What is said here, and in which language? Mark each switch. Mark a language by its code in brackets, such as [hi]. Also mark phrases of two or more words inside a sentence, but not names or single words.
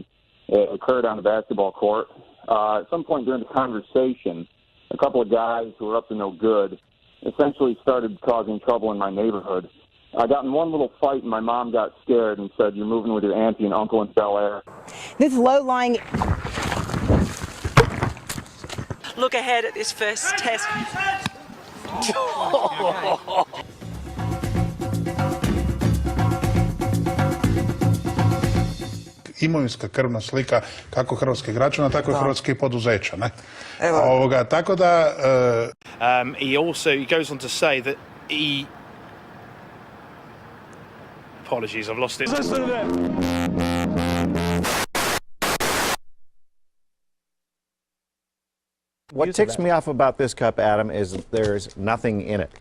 [en] It occurred on a basketball court. At some point during the conversation, a couple of guys who were up to no good essentially started causing trouble in my neighborhood. I got in one little fight, and my mom got scared and said, "You're moving with your auntie and uncle in Bel Air." This low-lying... Look ahead at this first test. [hr] imovinska krvna slika kako hrvatskih građana, tako i hrvatskih poduzeća. Ne? Tako da... [en] He goes on to say that he... Apologies, I've lost it. What ticks me off about this cup, Adam, is there's nothing in it.